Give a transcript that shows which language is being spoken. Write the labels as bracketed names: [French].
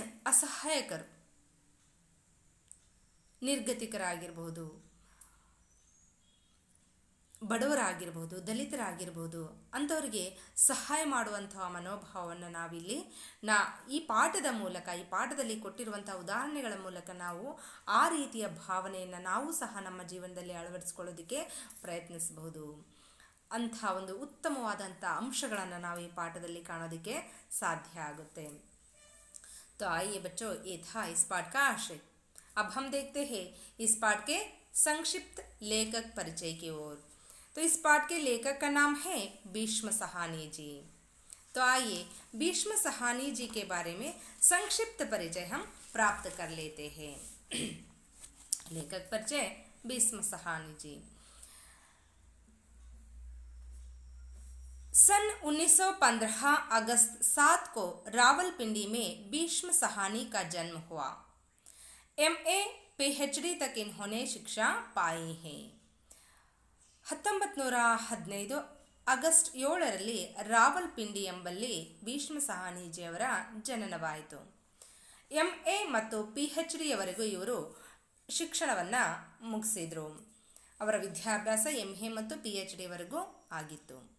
[Kannada] ಅಸಹಾಯಕರು, ನಿರ್ಗತಿಕರಾಗಿರ್ಬೋದು, ಬಡವರಾಗಿರ್ಬೋದು, ದಲಿತರಾಗಿರ್ಬೋದು, ಅಂಥವರಿಗೆ ಸಹಾಯ ಮಾಡುವಂತಹ ಮನೋಭಾವವನ್ನು ನಾವಿಲ್ಲಿ ಈ ಪಾಠದ ಮೂಲಕ, ಈ ಪಾಠದಲ್ಲಿ ಕೊಟ್ಟಿರುವಂಥ ಉದಾಹರಣೆಗಳ ಮೂಲಕ ನಾವು ಆ ರೀತಿಯ ಭಾವನೆಯನ್ನು ನಾವು ಸಹ ನಮ್ಮ ಜೀವನದಲ್ಲಿ ಅಳವಡಿಸ್ಕೊಳ್ಳೋದಕ್ಕೆ ಪ್ರಯತ್ನಿಸಬಹುದು. ಅಂಥ ಒಂದು ಉತ್ತಮವಾದಂಥ ಅಂಶಗಳನ್ನು ನಾವು ಈ ಪಾಠದಲ್ಲಿ ಕಾಣೋದಕ್ಕೆ ಸಾಧ್ಯ ಆಗುತ್ತೆ. [Hindi] तो आइए बच्चों, ये था इस पाठ का आशय. अब हम देखते हैं इस पाठ के संक्षिप्त लेखक परिचय की ओर. तो इस पाठ के लेखक का नाम है भीष्म साहनी जी. तो आइए भीष्म साहनी जी के बारे में संक्षिप्त परिचय हम प्राप्त कर लेते हैं. लेखक परिचय भीष्म साहनी जी. सन 1915 अगस्त 7 को रावलपिंडी में भीष्म साहनी का जन्म हुआ. MA PhD तक इन्होंने शिक्षा पाई है. [Kannada] 1915 ಆಗಸ್ಟ್ 7ರಲ್ಲಿ ರಾವಲ್ಪಿಂಡಿ ಎಂಬಲ್ಲಿ ಭೀಷ್ಮ ಸಾಹನಿಜಿಯವರ ಜನನವಾಯಿತು. MA ಮತ್ತು PhD ಯವರೆಗೂ ಇವರು ಶಿಕ್ಷಣವನ್ನು ಮುಗಿಸಿದರು. ಅವರ ವಿದ್ಯಾಭ್ಯಾಸ MA ಮತ್ತು PhD ವರೆಗೂ ಆಗಿತ್ತು.